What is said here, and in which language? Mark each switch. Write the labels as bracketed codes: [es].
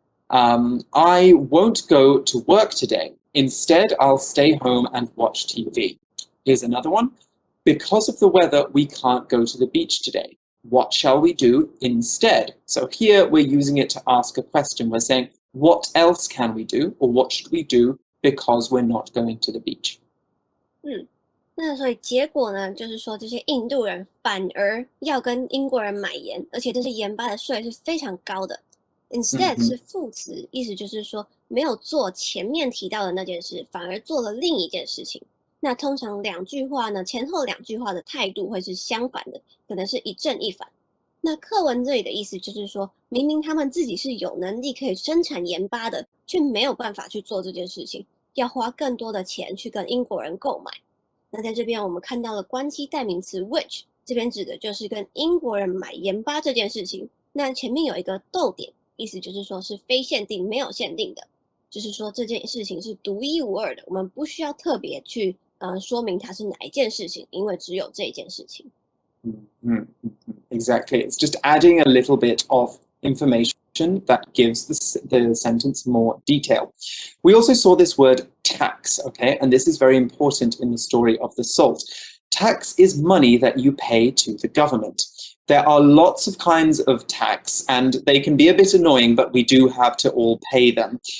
[en] I won't go to work today. Instead, I'll stay home and watch TV. Here's another one. Because of the weather, we can't go to the beach today. What shall we do instead? So here we're using it to ask a question. We're saying, what else can we do, or what should we do because we're not going to the beach? [zh] 那所以结果呢，就是说这些印度人反而要跟英国人买盐，而且这些盐巴的税是非常高的。 Instead 是副词，意思就是说没有做前面提到的那件事，反而做了另一件事情。那通常两句话呢，前后两句话的态度会是相反的，可能是一正一反。那课文这里的意思就是说，明明他们自己是有能力可以生产盐巴的，却没有办法去做这件事情，要花更多的钱去跟英国人购买。那在这边我们看到了关系代名词 which， 这边指的就是跟英国人买盐巴这件事情。那前面有一个逗点，意思就是说是非限定，没有限定的，就是说这件事情是独一无二的，我们不需要特别去说明它是哪一件事情，因为只有这一件事情。 [en] Exactly. It's just adding a little bit of information that gives the sentence more detail. We also saw this word tax, okay? And this is very important in the story of the salt. Tax is money that you pay to the government. There are lots of kinds of tax, and they can be a bit annoying, but we do have to all pay them.